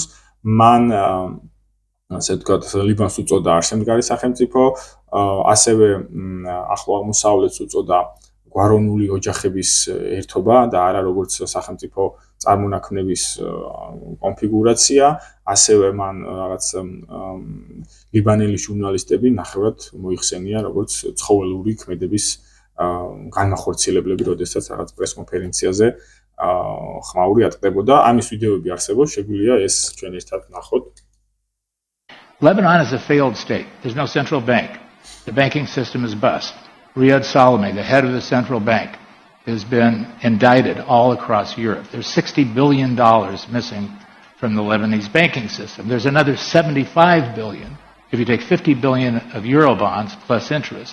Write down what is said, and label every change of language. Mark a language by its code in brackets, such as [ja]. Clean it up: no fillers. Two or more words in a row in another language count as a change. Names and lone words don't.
[ka] მან ასე ვთქვათ, ლიბანს უწოდა არსემდგარი სახელმწიფო, ასევე ახლო აღმოსავლეთს უწოდა გვარონული ოჯახების ერთობა და არა როგორც სახელმწიფო წარმონაქმნების კონფიგურაცია, ასევე მან რაღაც ლიბანელი ჟურნალისტები ნახევრად მოიხსენია როგორც ცხოველური ქმედების განმახორციელებლები, როდესაც რაღაც პრესკონფერენციაზე ხმაური ატყდებოდა. ამის ვიდეოები არსებობს, შეგვიძლია ეს ჩვენ ერთად ვნახოთ. [en] Lebanon is a failed state. There's no central bank. The banking system is bust. Riyad Salameh, the head of the central bank, has been indicted all across Europe. There's $60 billion missing from the Lebanese banking system. There's another $75 billion if you take $50 billion of euro bonds plus interest.